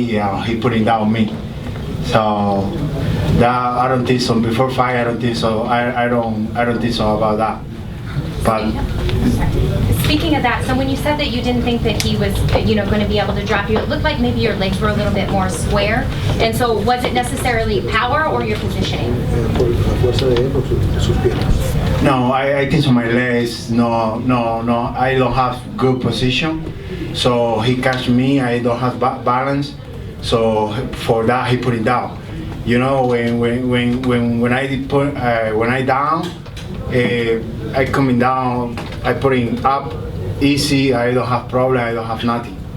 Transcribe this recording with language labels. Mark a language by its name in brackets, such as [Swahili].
[English] You know, he putting down me. So that I don't think so. Before fight, I don't think so. I don't think so about that. But Speaking of that, so when you said that you didn't think that he was, going to be able to drop you, it looked like maybe your legs were a little bit more square. And so was it necessarily power or your positioning? [Spanish] Por la fuerza de él, por sus piernas. [English] No, I think on my legs, no, I don't have good position. So he catch me, I don't have balance. So for that, he put it down. You know, when I down, I coming down, I putting up easy. I don't have problem. I don't have nothing.